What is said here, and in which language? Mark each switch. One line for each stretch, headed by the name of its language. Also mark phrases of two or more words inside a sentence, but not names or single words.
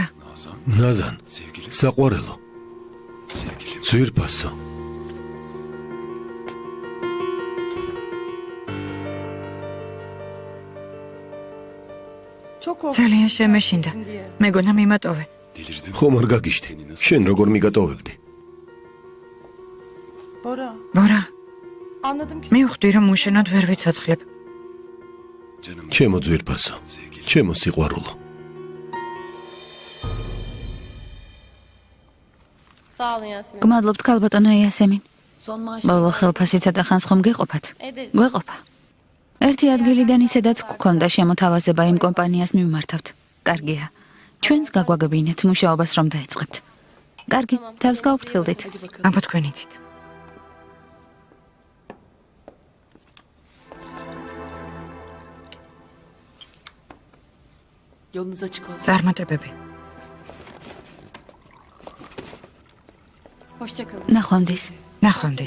Georgian: ნაზან, საყვარელო. ძვირფასო.
Turkish: Çok korktum.
Georgian: ძალიან შემეშინდა. მეგონა მიმატოვე. ხომ არ გაგიშდი? შენ როგორ მიგატოვებდი? Bora. ბორა,
Turkish: Anladım ki
Georgian: მივხვდი რომ უშენოდ ვერ ვიცოცხლებ. ჩემო ძვირფასო. ჩემო სიყვარულო.
Turkish: Sağ olun Yasemin.
Georgian: გმადლობთ ქალბატონო იასემინ.
Turkish: Son maaş.
Georgian: ბოლო ხელფასი ცოტა ხანს ხომ გეყოფათ? გვეყოფა. ერთი ადგილიდან ისედაც გქონდა შემოთავაზება იმ კომპანიას მიმართავთ. კარგია. ჩვენს გაგვაგებინეთ მუშაობას რომ დაიწყებთ. კარგი, თავს გაუფრთხილდით. აბა თქვენ იცით.
Turkish: yolunuz açık olsun.
Georgian: წარმატებები.
Turkish: Hoşça kalın.
Georgian: ნახვამდის. ნახვამდის.